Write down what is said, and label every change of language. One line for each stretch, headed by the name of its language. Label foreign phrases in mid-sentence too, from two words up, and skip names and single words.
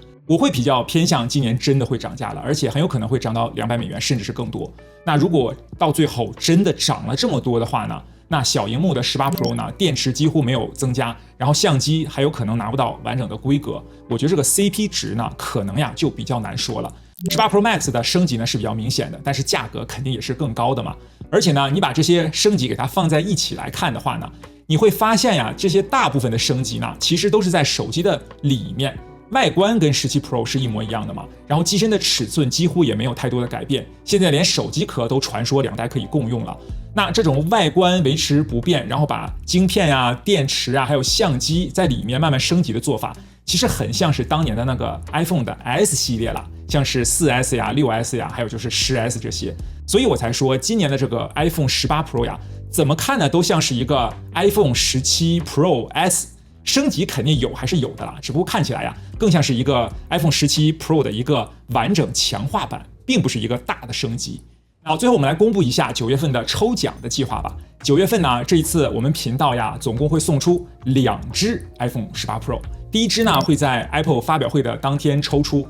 Chinese: 我會比較偏向今年真的會漲價了，而且很有可能會漲到$200，甚至是更多。那如果到最後真的漲了這麼多的話呢，那小螢幕的18 Pro 呢，電池幾乎沒有增加，然後相機還有可能拿不到完整的規格。我覺得這個 CP 值呢，可能呀就比較難說了。18 Pro Max 的升級呢是比較明顯的，但是價格肯定也是更高的嘛。而且呢，你把這些升級給它放在一起來看的話呢，你會發現呀，這些大部分的升級呢，其實都是在手機的裡面，外觀跟17 Pro 是一模一樣的嘛，然後機身的尺寸幾乎也沒有太多的改變，現在連手機殼都傳說2代可以共用了。那這種外觀維持不變，然後把晶片啊、電池啊，還有相機在裡面慢慢升級的做法，其實很像是當年的那個 iPhone 的 S 系列了，像是 4S 呀、6S 呀，還有就是 10S 這些。所以我才說今年的这個 iPhone 18 Pro 呀，怎麼看呢都像是一個 iPhone 17 Pro S， 升級肯定有還是有的啦，只不過看起來呀更像是一個 iPhone 17 Pro 的一個完整強化版，並不是一個大的升級。好，最後我們來公布一下9月份的抽獎的計劃吧。9月份呢，這一次我們頻道呀總共會送出2支 iPhone 18 Pro， 第一支呢會在 Apple 發表會的當天抽出。